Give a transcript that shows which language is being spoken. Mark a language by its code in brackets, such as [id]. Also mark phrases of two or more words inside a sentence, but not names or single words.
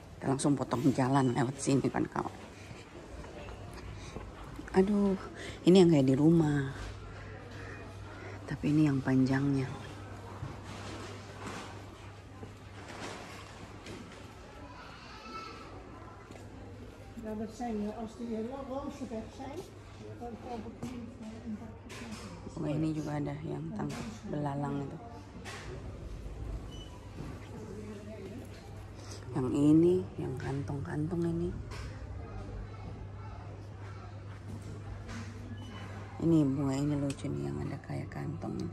[id] langsung potong jalan lewat sini kan kawan. Aduh, ini yang kayak di rumah. Tapi ini yang panjangnya. [nl] Ja, dat zijn als die rozen weg zijn, dan koop ik die een bakje. [id] Oh, ini juga ada yang tangkap belalang itu. Yang ini, yang kantong-kantong ini. Ini bunga ini lucu nih yang ada kayak kantong itu.